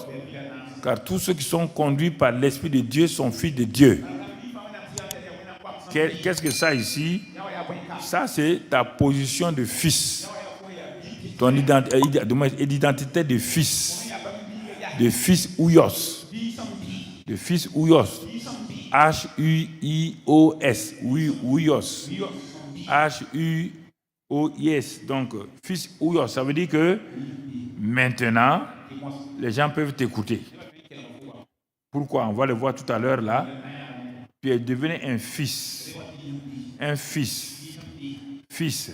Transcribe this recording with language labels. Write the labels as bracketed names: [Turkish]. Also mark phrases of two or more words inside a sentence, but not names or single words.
[French] Car tous ceux qui sont conduits par l'Esprit de Dieu sont fils de Dieu. Qu'est-ce que ça ici? Ça, c'est ta position de fils. Ton identité de fils. De fils Ouyos. De fils Ouyos. H-U-I-O-S. Oui, Ouyos. H-U-O-I-S. Donc, fils Ouyos, ça veut dire que Maintenant, les gens peuvent t'écouter. Pourquoi? On va le voir tout à l'heure là. Tu es devenu un fils. Un fils. Fils.